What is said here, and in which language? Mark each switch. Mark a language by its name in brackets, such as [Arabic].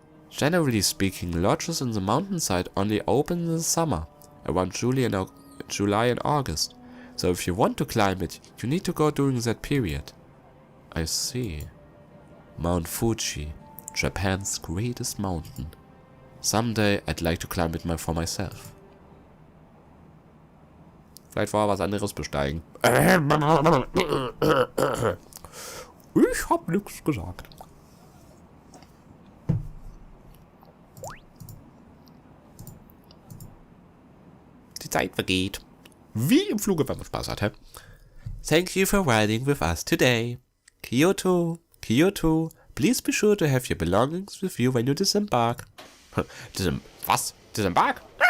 [English] Generally speaking, lodges in the mountainside only open in the summer, around July and August, so if you want to climb it, you need to go during that period. I see. Mount Fuji, Japan's greatest mountain. Someday I'd like to climb it for myself. [German] Vielleicht vorher was anderes besteigen. Ich hab nichts gesagt. Die Zeit vergeht. Wie im Fluge, wenn man Spaß hat, hä? [English] Thank you for riding with us today. Kyoto, Kyoto, please be sure to have your belongings with you when you disembark. [German] Was? Disembark?